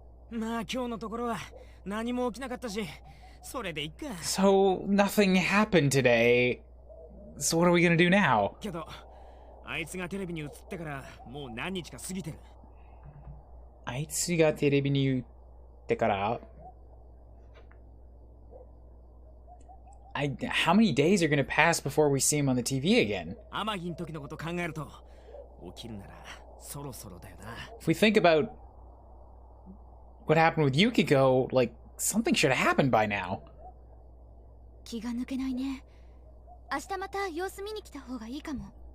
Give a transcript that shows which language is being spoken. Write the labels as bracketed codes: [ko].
[ja] まあ今日のところは何も起きなかったし、それでいっか。 [en] So nothing happened today. So what are we gonna do now? [ja] けど、あいつがテレビに映ってからもう何日か過ぎてる。あいつがテレビに映ってから [en] how many days are gonna pass before we see him on the TV again? [ja] 天城の時のこと考えると、起きるならそろそろだよな。 [en] If we think about what happened with Yukiko, like, something should have happened by now. [ja] 気が抜けないね。明日また様子見に来た方がいいかも。